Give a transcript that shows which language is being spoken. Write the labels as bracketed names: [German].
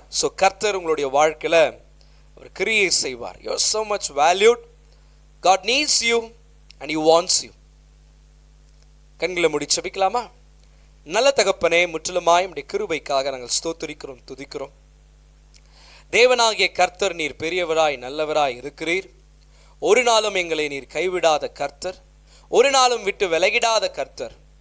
[Tamil] So கர்த்தர் உங்களுடைய வாழ்க்கையில அவர் கிரியை செய்வார். [English] You are so much valued. God needs you and he wants you. [Tamil] கண்களை மூடி ஜெபிக்கலாமா? நல்ல தகப்பனே, முற்றிலுமாய் உம்முடைய கிருபைக்காக நாங்கள் ஸ்தோத்திரிக்கிறோம், துதிக்கிறோம். தேவனாகிய கர்த்தர், நீர் பெரியவராய் நல்லவராய் இருக்கிறீர். ஒரு நாளும் எங்களை நீர் கைவிடாத கர்த்தர், ஒரு நாளும் விட்டு விலகிடாத கர்த்தர்.